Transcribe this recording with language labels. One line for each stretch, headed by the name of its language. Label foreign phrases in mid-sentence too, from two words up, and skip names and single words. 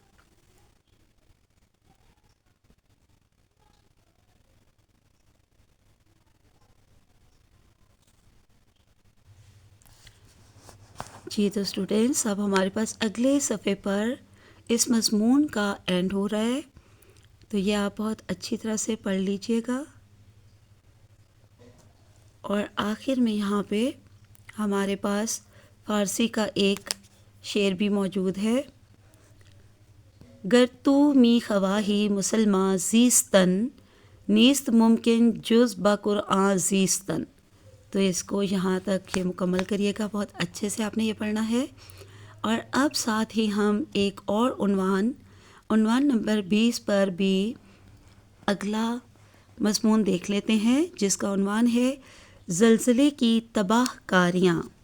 Urdu: جی تو اسٹوڈینٹس، اب ہمارے پاس اگلے صفحے پر اس مضمون کا اینڈ ہو رہا ہے، تو یہ آپ بہت اچھی طرح سے پڑھ لیجئے گا۔ اور آخر میں یہاں پہ ہمارے پاس فارسی کا ایک شعر بھی موجود ہے۔
Persian: گر تو می خواہی مسلماں زیستن، نیست ممکن جز با قرآن زیستن۔
Urdu: تو اس کو یہاں تک یہ مکمل کریے گا، بہت اچھے سے آپ نے یہ پڑھنا ہے۔ اور اب ساتھ ہی ہم ایک اور عنوان نمبر 20 پر بھی اگلا مضمون دیکھ لیتے ہیں، جس کا عنوان ہے زلزلے کی تباہ کاریاں۔